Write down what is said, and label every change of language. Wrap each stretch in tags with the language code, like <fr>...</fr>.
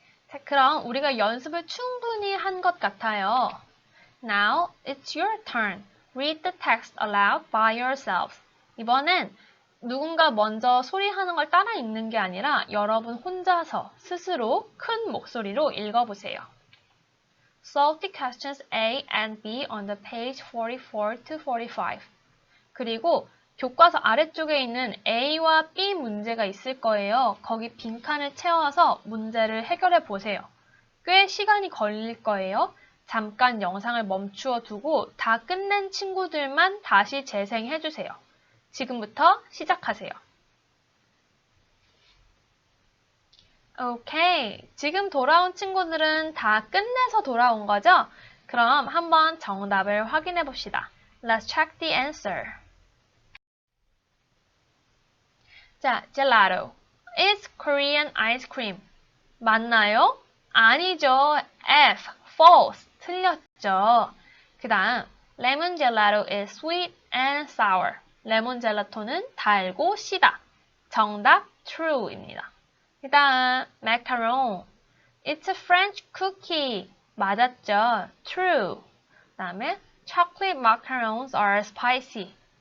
<ko>자, 그럼 우리가 연습을 충분히 한 것 같아요.</ko> <en>Now it's your turn. Read the text aloud by yourselves.</en> <ko>이번엔 누군가 먼저 소리하는 걸 따라 읽는 게 아니라 여러분 혼자서 스스로 큰 목소리로 읽어보세요.</ko> <en>Solve the questions A and B on the page 44 to 45.</en> <ko>그리고 교과서 아래쪽에 있는 A와 B 문제가 있을 거예요. 거기 빈칸을 채워서 문제를 해결해 보세요. 꽤 시간이 걸릴 거예요. 잠깐 영상을 멈추어 두고 다 끝낸 친구들만 다시 재생해 주세요. 지금부터 시작하세요. 오케이. 지금 돌아온 친구들은 다 끝내서 돌아온 거죠? 그럼 한번 정답을 확인해 봅시다.</ko> <en>Let's check the answer. 자, gelato. It's Korean ice cream.</en> <ko>맞나요? 아니죠.</ko> <en>F. False.</en> <ko>틀렸죠. 그 다음,</ko> <en>lemon gelato is sweet and sour.</en> <ko>레몬 젤라토는 달고 시다. 정답 true입니다. 그 다음, macaron.</ko> <en>It's a French cookie.</en> <ko>맞았죠.</ko> <en>True.</en> <ko>그 다음에,</ko> <en>chocolate macarons are spicy.</en>